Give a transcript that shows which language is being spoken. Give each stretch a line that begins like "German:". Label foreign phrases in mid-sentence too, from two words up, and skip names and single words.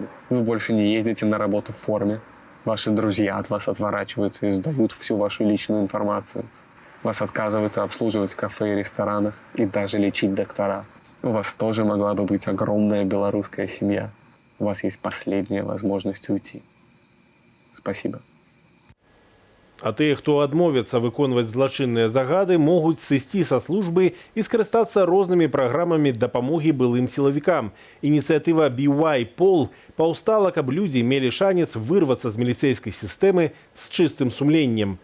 Russian: Вы больше не ездите на работу в форме. Ваши друзья от вас отворачиваются и сдают всю вашу личную информацию. Вас отказываются обслуживать в кафе и ресторанах и даже лечить доктора. У вас тоже могла бы быть огромная белорусская семья. У вас есть последняя возможность уйти. Спасибо.
Belarusian: А тыя, хто адмовіцца выконваць злачынныя загады, могуць сысці са службы і скарыстацца рознымі праграмамі дапамогі былым сілавікам. Ініцыятыва BY-POL паўстала, каб людзі мелі шанец вырвацца з міліцэйскай сістэмы з чыстым сумленнем.